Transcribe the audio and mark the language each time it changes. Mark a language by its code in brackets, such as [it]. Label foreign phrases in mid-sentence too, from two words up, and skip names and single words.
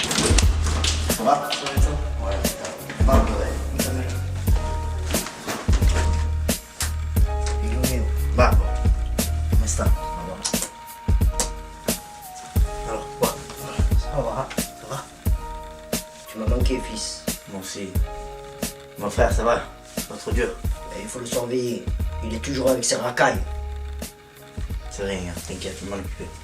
[fr] Ça va? Ouais, ça va. [it] Figlio mio, Babbo, come sta? [fr] Alors, quoi? Ça va? Ça va? Tu m'as manqué, fils. Moi aussi. Mon frère, ça va? C'est pas trop dur? Et il faut le surveiller. Il est toujours avec ses racailles. C'est rien, t'inquiète, je vais m'en occuper.